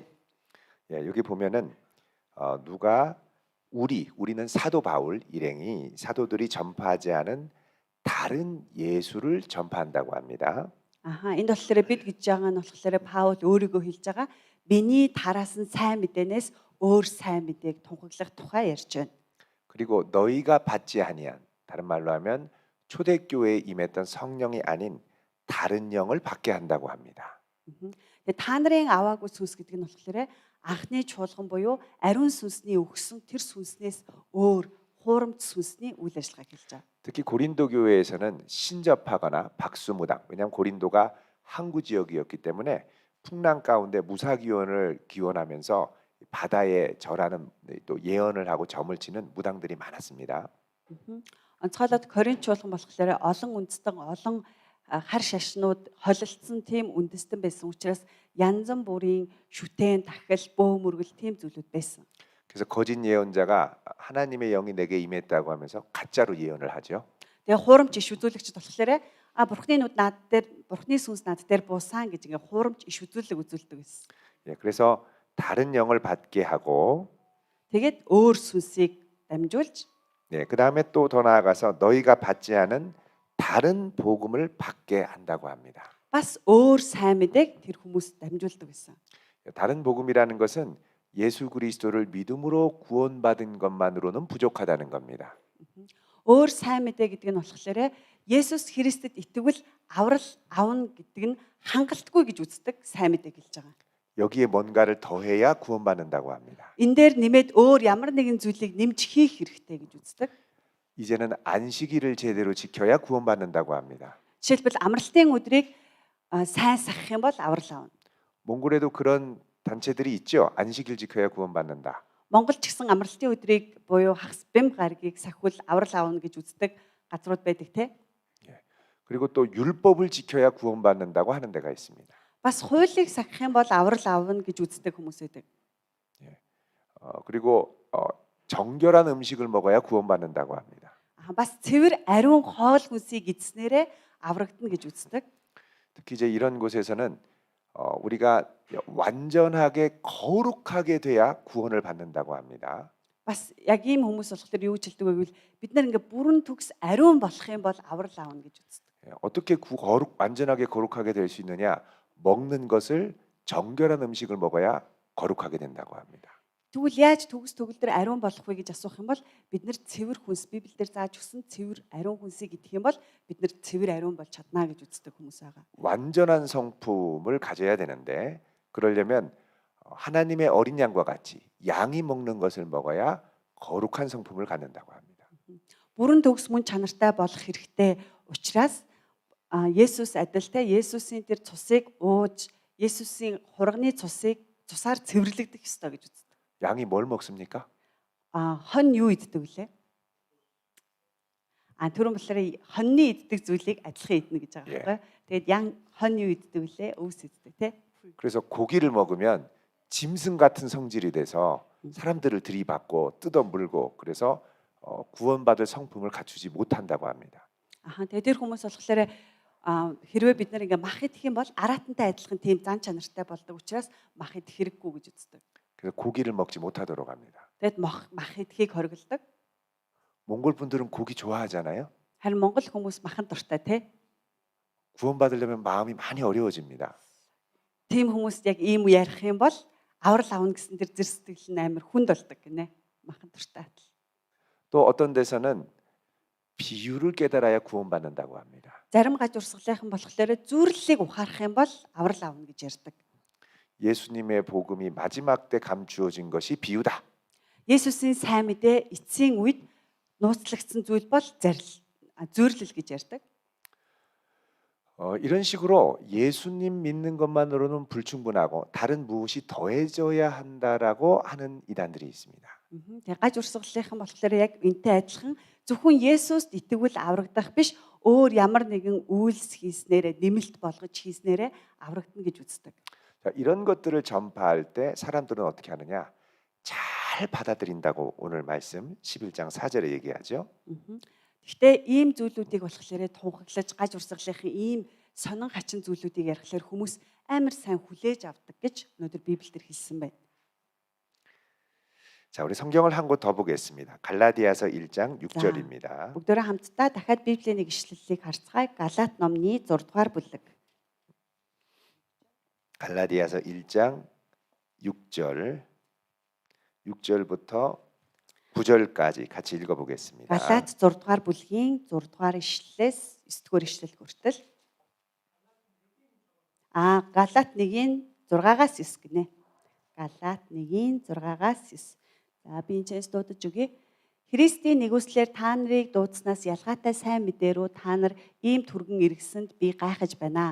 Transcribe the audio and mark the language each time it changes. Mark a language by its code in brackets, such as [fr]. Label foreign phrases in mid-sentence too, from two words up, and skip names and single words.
[ko] 예, 여기 보면은 누가 우리는 사도 바울 일행이 사도들이 전파하지 않은 다른 예수를 전파한다고 합니다. [mn] Энд болохоор бид гэж байгаа нь болохоор Паул өөрийгөө хэлж байгаа миний тараас нь сайн мэдээнээс өөр сайн мэдээг тунхаглах тухай ярьж байна. [ko] 그리고 너희가 받지 아니한 다른 말로 하면 초대교회에 임했던 성령이 아닌 다른 영을 받게 한다고 합니다. [mn] Тэгээ та нарын аваагүй сүнс гэдэг нь болохоор анхны чуулган буюу ариун сүнсний өгсөн тэр сүнснээс өөр хуурамч сүнсний үйл ажиллагааг хэлж байгаа. [ko] 특히 고린도 교회에서는 신접하거나 박수무당, 왜냐하면 고린도가 항구 지역이었기 때문에 풍랑 가운데 무사기원을 기원하면서 바다에 절하는 또 예언을 하고 점을 치는 무당들이 많았습니다. [mn] Онцгойлоод Коринт чуулган болохоор олон үндэстэн олон хар шашнууд холилдсон тийм үндэстэн байсан учраас янз бүрийн шүтэн, дахил, бөө мөргөл тийм зүйлүүд байсан. [ko] 그래서 거짓 예언자가 하나님의 영이 내게 임했다고 하면서 가짜로 예언을 하죠. [mn] Тэгээ хуурамч иш үзүүлэгчд болохоор бурхны нүд над дээр, бурхны сүнс над дээр буусан гэж ингээ хуурамч иш үзүүлэг үзүүлдэг байсан. [ko] 예, 그래서 다른 영을 받게 하고, [mn] Тэгээд өөр сүнсийг дамжуулж [ko] 예, 그 다음에 또 더 나아가서 너희가 받지 않은 다른 복음을 받게 한다고 합니다. [mn] бас өөр сайн мэдээг тэр хүмүүс дамжуулдаг байсан. [ko] 다른 복음이라는 것은 예수 그리스도를 믿음으로 구원받은 것만으로는 부족하다는 겁니다. [mn] Өөр сайн мэдээ гэдэг нь болохоор Есүс Христэд итгэвэл аврал авна гэдэг нь хангалтгүй гэж үздэг сайн мэдээг хэлж байгаа. [ko] 여기에 뭔가를 더해야 구원받는다고 합니다. [mn] Энэ дээр нэмээд өөр ямар нэгэн зүйлийг нэмж хийх хэрэгтэй гэж үздэг. [ko] 이제는 안식일을 제대로 지켜야 구원받는다고 합니다. [mn] Жишээлбэл амралтын өдрийг сайн сахах юм бол аврал авна. [ko] 몽골에도 그런 단체들이 있죠. 안식일 지켜야 구원받는다. [mn] Монголд ч гэсэн амралтын өдрийг буюу хагас бэм гаргийг сахивал аврал авна гэж үздэг газрууд байдаг те. [ko] 예. 그리고 또 율법을 지켜야 구원받는다고 하는 데가 있습니다. [mn] Бас хуулийг сахих юм бол аврал авна гэж үздэг хүмүүс байдаг. [ko] 그리고 정결한 음식을 먹어야 구원받는다고 합니다. [mn] Бас цэвэр ариун хоол хүнсийг эзснээрээ аврагдана гэж үздэг. [ko] 특히 이제 이런 곳에서는 우리가 완전하게 거룩하게 돼야 구원을 받는다고 합니다. [mn] Бас яг ийм хүмүүс болохоор юу гэж хэлдэг вэ гэвэл бид нар ингээ бүрэн төгс ариун болох юм бол аврал авна гэж үздэг. [ko] 어떻게 완전하게 거룩하게 될 수 있느냐? 먹는 것을 정결한 음식을 먹어야 거룩하게 된다고 합니다. [mn] Тэгвэл яаж төгс төгөлдөр ариун болох вэ гэж асуух юм бол бид нар цэвэр хүнс Библиэлд зааж өгсөн цэвэр ариун хүнсийг идэх юм бол бид нар цэвэр ариун болж чадна гэж үздэг хүмүүс байгаа. [ko] 완전한 성품을 가져야 되는데 그러려면 하나님의 어린 양과 같이 양이 먹는 것을 먹어야 거룩한 성품을 갖는다고 합니다. [mn] Бүрэн төгс мөн чанартай болох хэрэгтэй учраас Есүс адилтай Есүсийн тэр цусыг ууж Есүсийн хурганы цусаар цэвэрлэгдэх ёстой гэж үздэг. [ko] 양이 뭘 먹습니까? [mn] Хон юу иддэг вүлээ? Түрүүн болохоор хоньны иддэг зүйлийг адилхан иднэ гэж байгаа байхгүй. Тэгээд хон юу иддэг вүлээ? өвс иддэг тий. [ko] 그래서 고기를 먹으면 짐승 같은 성질이 돼서 사람들을 들이받고 뜯어물고 그래서 구원받을 성품을 갖추지 못한다고 합니다. [mn] Тэгээд тэр хүмүүс болохоор хэрвээ бид нар ингээ мах идэх юм бол араатантай адилхан тийм зан чанартай болдог учраас мах идэх хэрэггүй гэж үздэг. [ko] 그래서 고기를 먹지 못하도록 합니다. [mn] Тэгэд мах идэхийг хориглдог. [ko] 몽골 분들은 고기 좋아하잖아요. [mn] Харин монгол хүмүүс махан дуртай тий. [ko] 구원받으려면 마음이 많이 어려워집니다. [mn] Тийм хүмүүст яг ийм ярих юм бол аврал авна гэсэн тэр зэр сэтгэл нь амар хүнд болдог гинэ. Махан дуртай. [ko] 또 어떤 데서는 비유를 깨달아야 구원받는다고 합니다. [mn] Зарим гажуурсгалынхан болохоор зүрлэлийг ухаарах юм бол аврал авна гэж ярьдаг. [ko] 예수님의 복음이 마지막 때 감추어진 것이 비유다. [mn] Есүсийн сайн мэдээ эцсийн үед нууцлагдсан зүйл бол зүйрлэл гэж ярьдаг. [ko] 이런 식으로 예수님 믿는 것만으로는 불충분하고 다른 무엇이 더해져야 한다라고 하는 이단들이 있습니다. [mn] Тэгээ гажуурсгалынхан болохоор яг энтэй адилхан зөвхөн Есүст итгэвэл аврагдах биш өөр ямар нэгэн үйлс хийснээрээ нэмэлт болгож хийснээрээ аврагдана гэж үздэг. [ko] 자, 이런 것들을 전파할 때 사람들은 어떻게 하느냐? 잘 받아들인다고 오늘 말씀 11장 4절에 얘기하죠. [mn] Гэхдээ ийм зүйлүүдийг болохоор тунхаглаж гажуурсгалынхан ийм сонин хачин зүйлүүдийг ярихлаар хүмүүс амар сайн хүлээж авдаг гэж өнөөдөр Библиэлд хэлсэн байна. [ko] 자, 우리 성경을 한 곳 더 보겠습니다. 갈라디아서 1장 6절입니다. [mn] Бүгдөө хамтдаа дахиад Библийн нэг ишлэлийг харцгаая. Галаат номны 6 дугаар бүлэг. [ko] 갈라디아서 1장 6절부터 9절까지 같이 읽어보겠습니다. [mn] Галаат 6 дугаар бүлгийн 6 дугаар ишлэлээс 9 дугаар ишлэл хүртэл. Галаат 1-ийн 6-аас 9 гинэ. Галаат 1-ийн 6-аас 9. За би энэ ч дуудаж өгье. Христийн нэгүслэр та нарыг дуудснаас ялгаатай сайн мэдээ рүү та нар ийм түргэн иргэсэнд би гайхаж байна.